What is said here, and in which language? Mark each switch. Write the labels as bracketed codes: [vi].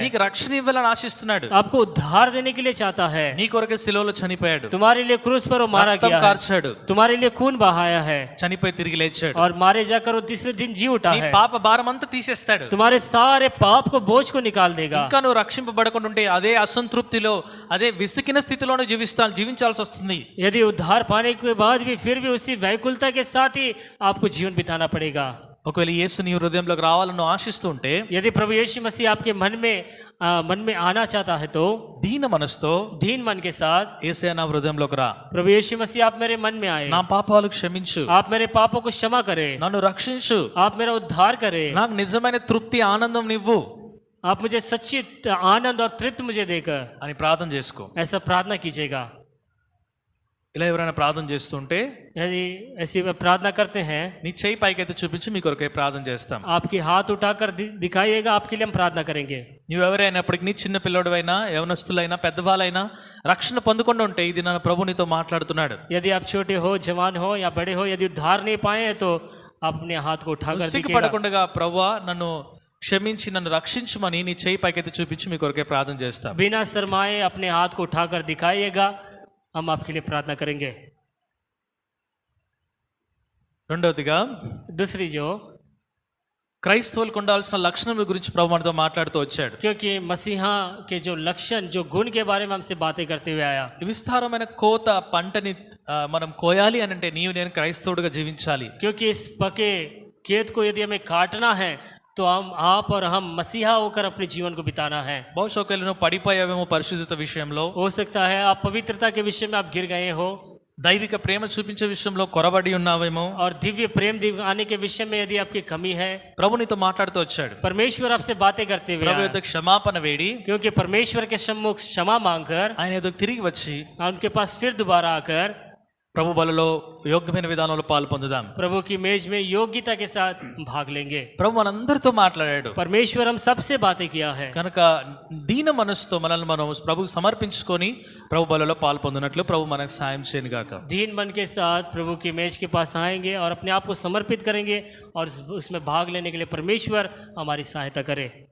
[te] నీకు రక్షణ ఇవ్వాలని ఆశిస్తున్నాడు. [hi] आपको उद्धार देने के लिए चाहता है। [te] నీ కొరకే శిలువలో చనిపోయాడు. [hi] तुम्हारे लिए क्रूस पर वो मारा [te] రక్తం [hi] गया है, [te] కార్చాడు. [hi] तुम्हारे लिए खून बहाया है, [te] చనిపోయి తిరిగి లేచాడు. [hi] और मारे जाकर वो तीसरे दिन जी उठा [te] నీ [hi] है। [te] పాప భారం అంతా తీసేస్తాడు. [hi] तुम्हारे सारे पाप को बोझ को निकाल देगा। [te] ఇంకా నువ్వు రక్షింపబడకుండా ఉంటే అదే అసంతృప్తిలో, అదే విసికిన స్థితిలోనే జీవించాల్సి వస్తుంది. [hi] यदि उद्धार पाने के बाद भी फिर भी उसी व्याकुलता के साथ ही आपको जीवन बिताना पड़ेगा। [te] ఒకవేళ యేసు నీ హృదయంలోకి రావాలని ఆశిస్తూ ఉంటే, [hi] यदि प्रभु यीशु मसीह आपके मन में आना चाहता है तो [te] దీన మనసుతో [hi] दीन मन के साथ [te] యేసయ్య నా హృదయంలోకి రా, [hi] प्रभु यीशु मसीह आप मेरे मन में आए, [te] నా పాపాలు క్షమించు, [hi] आप मेरे पापों को क्षमा करें, [te] నన్ను రక్షించు, [hi] आप मेरा उद्धार करें, [te] నాకు నిజమైన తృప్తి ఆనందం నివ్వు [hi] आप मुझे सच्ची आनंद और तृप्त मुझे देकर, [te] అని ప్రార్థన చేసుకో. [hi] ऐसा प्रार्थना कीजिएगा। [te] ఇలా ఎవరైనా ప్రార్థన చేస్తుంటే [hi] यदि ऐसी प्रार्थना करते हैं, [te] నీ చేయి పైకైతే చూపించి మీ కొరకే ప్రార్థన చేస్తాం. [hi] आपकी हाथ उठाकर दिखाइएगा, आपके लिए हम प्रार्थना करेंगे। [te] నువ్వెవరైనప్పటికీ నీ చిన్న పిల్లడివైనా యవనస్తులైనా పెద్దవాళ్ళైనా రక్షణ పొందకుండా ఉంటే ఈ దినాన ప్రభు నీతో మాట్లాడుతున్నాడు. [hi] यदि आप छोटे हो, जवान हो या बड़े हो, यदि उद्धार नहीं पाए हैं तो आप अपने हाथ को उठाकर दिखाइएगा। [te] సిగ్గుపడకుండా ప్రభువా నన్ను క్షమించి నన్ను రక్షించమని నీ చేయి పైకైతే చూపించి మీ కొరకే ప్రార్థన చేస్తాం. [hi] बिना शर्माए अपने हाथ को उठाकर दिखाइएगा, हम आपके लिए प्रार्थना करेंगे। [te] రెండవదిగా [hi] दूसरी जो [te] క్రైస్తవులకు ఉండాల్సిన లక్షణముల గురించి ప్రభు మనతో మాట్లాడుతూ వచ్చాడు. [hi] क्योंकि मसीहा के जो लक्षण जो गुण के बारे में हमसे बातें करते हुए आया। [te] విస్తారమైన కోత పంటని మనం కోయాలి అని అంటే నీవు నేను క్రైస్తవుడిగా జీవించాలి. [hi] क्योंकि इस पके खेत को यदि हमें काटना है तो आप और हम मसीहा होकर अपने जीवन को बिताना है। [te] బహుశా ఒకవేళ నువ్వు పడిపోయావేమో పరిశుద్ధత విషయంలో, [hi] हो सकता है आप पवित्रता के विषय में आप गिर गए हो, [te] దైవిక ప్రేమ చూపించే విషయంలో కొరబడి ఉన్నావేమో. [hi] और दिव्य प्रेम दिखाने के विषय में यदि आपकी कमी है, [te] ప్రభు నీతో మాట్లాడుతూ వచ్చాడు. [hi] परमेश्वर आपसे बातें करते हुए [te] ప్రభు [hi] आया। [te] యొద్ద క్షమాపణ వేడి [hi] क्योंकि परमेश्वर के सम्मुख क्षमा मांगकर [te] ఆయన ఏదో తిరిగి వచ్చి [hi] उनके पास फिर दोबारा आकर [te] ప్రభు బలలో యోగ్యమైన విధానంలో పాలు పొందుదాం. [hi] प्रभु की मेज में योग्यता के साथ भाग लेंगे। [te] ప్రభు మనందరితో మాట్లాడాడు [hi] परमेश्वर हम सबसे बातें किया है, [te] కనుక దీన మనసుతో మనల్ని మనం ప్రభుకు సమర్పించుకొని ప్రభు బలలో పాలు పొందినట్లు ప్రభు మనకు సాయం చేయను గాక. [hi] दीन मन के साथ प्रभु की मेज के पास आएंगे और अपने आप को समर्पित करेंगे और उसमें भाग लेने के लिए परमेश्वर हमारी सहायता करे।